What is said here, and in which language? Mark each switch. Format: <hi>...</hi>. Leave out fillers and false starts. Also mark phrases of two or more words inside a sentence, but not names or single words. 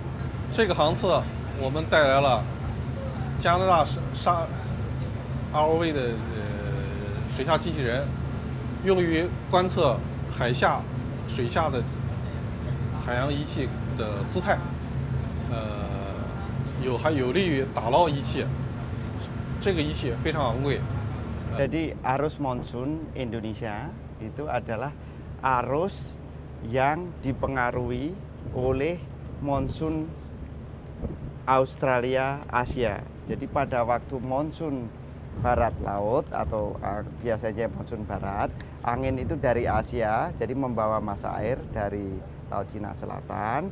<zh>这个航次我们带来了加拿大ROV 的水下机器人，用于观测水下的海洋仪器的姿态，还有利于打捞仪器。这个仪器非常昂贵。</zh> <id>Jadi arus monsun Indonesia itu adalah arus yang dipengaruhi oleh monsun Australia Asia. Jadi pada waktu monsun barat laut atau biasanya monsun barat, angin itu dari Asia, jadi membawa massa air dari Laut Cina Selatan.</id>